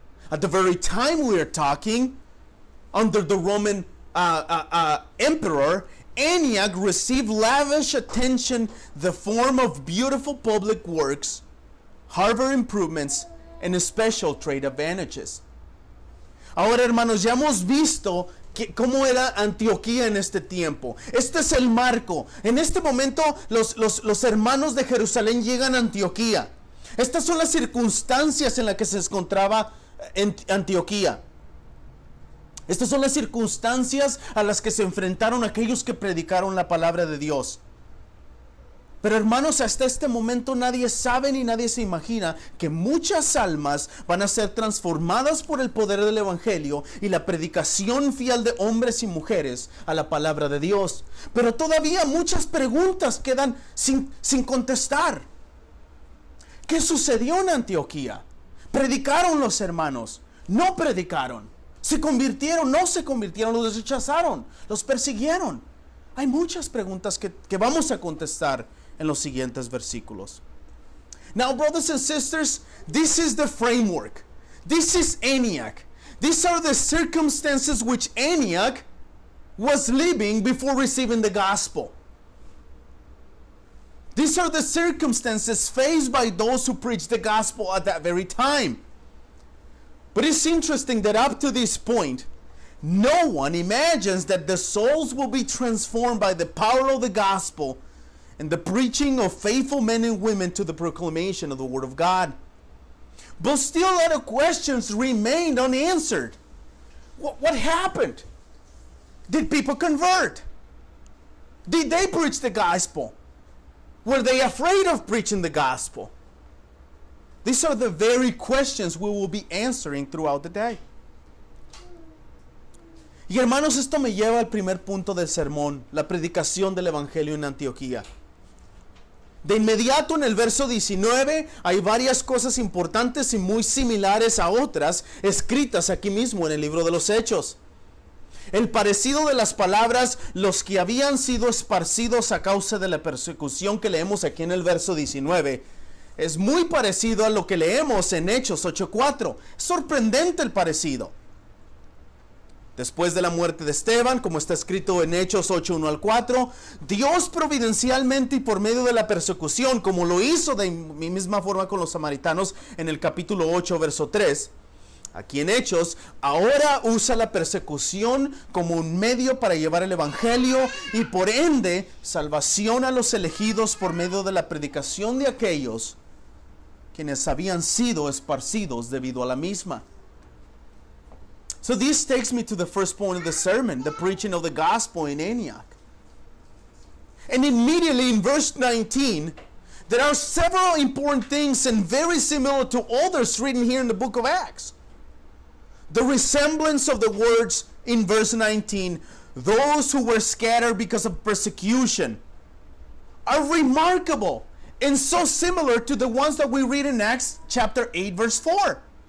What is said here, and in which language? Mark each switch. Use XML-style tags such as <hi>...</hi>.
<en>At the very time we are talking, under the Roman emperor, Antioch received lavish attention, the form of beautiful public works, harbor improvements, and special trade advantages.</en> <es>Ahora, hermanos, ya hemos visto cómo era Antioquía en este tiempo. Este es el marco. En este momento los hermanos de Jerusalén llegan a Antioquía. Estas son las circunstancias en las que se encontraba en Antioquía. Estas son las circunstancias a las que se enfrentaron aquellos que predicaron la palabra de Dios. Pero hermanos, hasta este momento nadie sabe ni nadie se imagina que muchas almas van a ser transformadas por el poder del Evangelio y la predicación fiel de hombres y mujeres a la palabra de Dios. Pero todavía muchas preguntas quedan sin contestar. ¿Qué sucedió en Antioquía? ¿Predicaron los hermanos? ¿No predicaron? ¿Se convirtieron? ¿No se convirtieron? ¿Los rechazaron? ¿Los persiguieron? Hay muchas preguntas que vamos a contestar en los siguientes versículos.</es> <en>Now, brothers and sisters, this is the framework. This is Antioch. These are the circumstances which Antioch was living before receiving the gospel. These are the circumstances faced by those who preach the gospel at that very time. But it's interesting that up to this point, no one imagines that the souls will be transformed by the power of the gospel and the preaching of faithful men and women to the proclamation of the Word of God. But still a lot of questions remained unanswered. What happened? Did people convert? Did they preach the gospel? Were they afraid of preaching the gospel? These are the very questions we will be answering throughout the day.</en> <es>Y hermanos, esto me lleva al primer punto del sermón, la predicación del Evangelio en Antioquía. De inmediato en el verso 19 hay varias cosas importantes y muy similares a otras escritas aquí mismo en el libro de los Hechos. El parecido de las palabras, los que habían sido esparcidos a causa de la persecución que leemos aquí en el verso 19, es muy parecido a lo que leemos en Hechos 8:4. Sorprendente el parecido. Después de la muerte de Esteban, como está escrito en Hechos 8:1 al 4, Dios providencialmente y por medio de la persecución, como lo hizo de misma forma con los samaritanos en el capítulo 8, verso 3, aquí en Hechos, ahora usa la persecución como un medio para llevar el Evangelio y por ende salvación a los elegidos por medio de la predicación de aquellos quienes habían sido esparcidos debido a la misma.</es> <en>So this takes me to the first point of the sermon, the preaching of the gospel in Antioch. And immediately in verse 19, there are several important things and very similar to others written here in the book of Acts. The resemblance of the words in verse 19, those who were scattered because of persecution, are remarkable and so similar to the ones that we read in Acts chapter 8, verse 4.</en>